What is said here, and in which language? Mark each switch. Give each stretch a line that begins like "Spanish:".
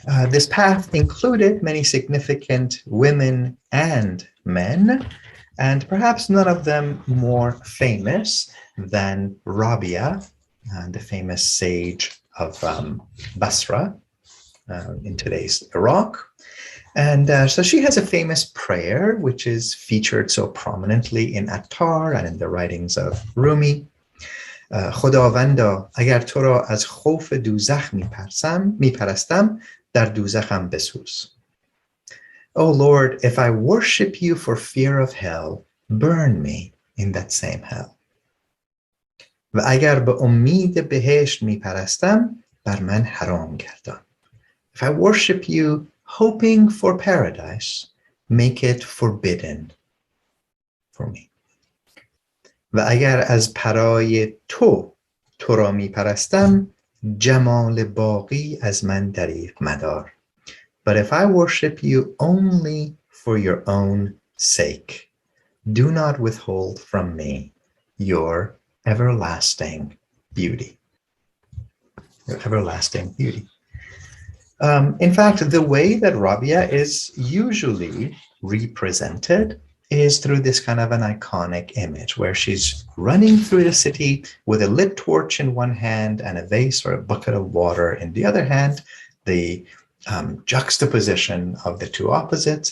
English: This path included many significant women and men, and perhaps none of them more famous than Rabia, the famous sage of Basra in today's Iraq. And so she has a famous prayer, which is featured so prominently in Attar and in the writings of Rumi.
Persian: خداوندا اگر تو را از خوف دوزخ میپرستم در دوزخم بسوز.
English: Oh Lord, if I worship you for fear of hell, burn me in that same hell.
Persian: و اگر به امید بهشت میپرستم بر من حرام گردان.
English: If I worship you hoping for paradise, make it forbidden for me.
Persian: و اگر از پرای تو را میپرستم جمال باقی از من دریغ مدار.
English: But if I worship you only for your own sake, do not withhold from me your everlasting beauty. Your everlasting beauty. In fact, the way that Rabia is usually represented is through this kind of an iconic image where she's running through the city with a lit torch in one hand and a vase or a bucket of water in the other hand, the juxtaposition of the two opposites.